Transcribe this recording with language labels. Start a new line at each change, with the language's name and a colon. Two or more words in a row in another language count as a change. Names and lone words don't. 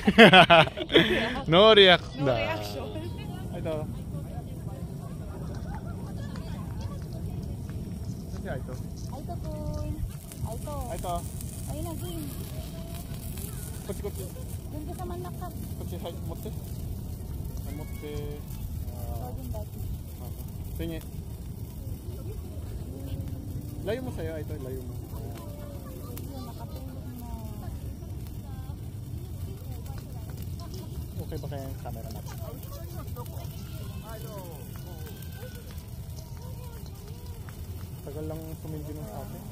English: No react
Filipino: na.
English: No reaction. Ito.
Filipino: Ano ito? Ito po. Ito. Ito. Ayun na, game.
Japanese: こっちこっち。
Filipino: Doon ka sa manakap.
Japanese: こっち、はい、持って。持って。Tingin.
Filipino: Layo mo sa'yo, ito, layo mo. Okay ba kaya yung camera natin? Tagal lang sumindi ng sa akin.